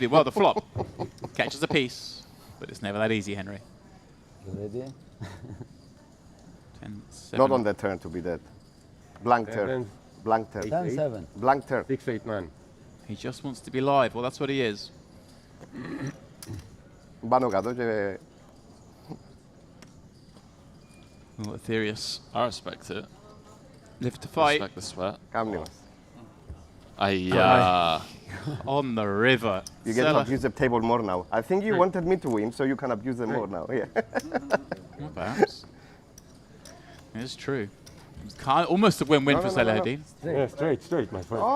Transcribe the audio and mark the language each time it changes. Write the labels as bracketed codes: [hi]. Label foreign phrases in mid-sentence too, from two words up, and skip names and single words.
[en] Well, the flop catches a piece, but it's never that easy, Henry. Ready? 10, 7. Not on the turn to be dead. Blank turn. Blank turn. 10-7. Blank turn. 6-8-9. He just wants to be live. Well, that's what he is. [el] Πάνω κάτω και... [en] Well, Aetherius. I respect it. Live to fight. Respect the sweat. [el] Κάμνη μας. [en] On the river. You get to abuse the table more now. I think you wanted me to win, so you can abuse them more now. Yeah. Well, perhaps. It is true. Almost a win-win for Saladin. Yeah, straight, my friend.